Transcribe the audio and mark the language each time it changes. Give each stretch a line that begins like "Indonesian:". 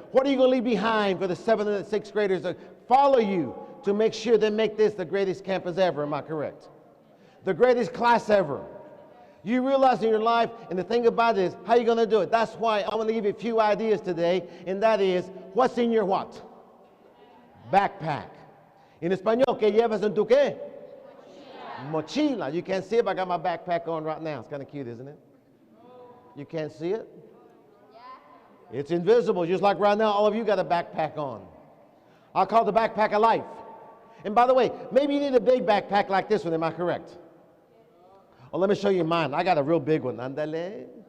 English: What are you going to leave behind for the 7th and 6th graders to follow you to make sure they make this the greatest campus ever, am I correct? The greatest class ever. You realize in your life, and the thing about it is, how are you going to do it? That's why I want to give you a few ideas today, and that is, what's in your what? Backpack.
Spanish: En español, ¿qué llevas en tu qué? Mochila.
English: You can't see it, but I got my backpack on right now. It's kind of cute, isn't it? You can't see it? It's invisible, just like right now, all of you got a backpack on. I call the backpack of life. And by the way, maybe you need a big backpack like this one, am I correct? Oh, let me show you mine. I got a real big one. Andale.